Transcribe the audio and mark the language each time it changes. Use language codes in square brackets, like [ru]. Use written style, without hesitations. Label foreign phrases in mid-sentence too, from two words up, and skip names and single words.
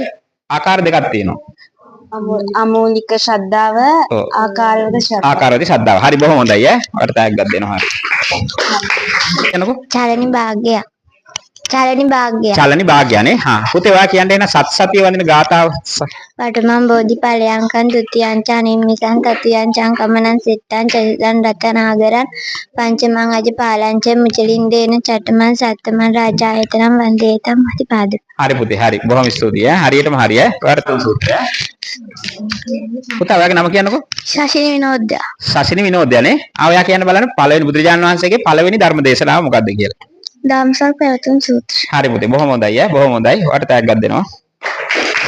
[si] ආකාර දෙකක් තියෙනවා. අමූලික ශ්‍රද්ධාව, ආකාරවද ශ්‍රද්ධාව. හරි බොහොම හොඳයි ඈ. ඔයාලට ටැග් එකක් දෙනවා. හරි. කියන්නකෝ. චරණි භාග්‍ය. චලනි භාග්‍ය. චලනි භාග්‍යනේ. හා පුතේ ඔයා කියන්න එන සත් සතිය වදින ගාතාව. [pi] පඨමං බෝධි පලයන්කං ဒ ුතියං ච අනිම්මිකං තතියං ච කමනං සිට්ඨං චරිතං රතනාගරං පංචමං අජපාලං ච මුචලින්දේන චට්ඨමං සත්තමං රාජායතනං වන්දේතං මතිපාද. [si] හරි පුතේ හරි. බොහොම ස්තුතියි. හරියටම හරිය. ඔයාට තුන් සූත්‍රය. පුතා ඔයාගේ නම කියන්නකෝ. ශෂිනි විනෝද්‍ය. ශෂිනි විනෝදයනේ. ඔයා කියන්න බලන්න පළවෙනි බුදුරජාණන් වහන්සේගේ පළවෙනි ධර්ම දේශනාව මොකක්ද කියලා. ධම්සක් පැවතුම් සූත්‍රය. හරි පුතේ බොහොම හොඳයි ඈ. බොහොම හොඳයි. ඔයාට තෑග්ගක් දෙනවා.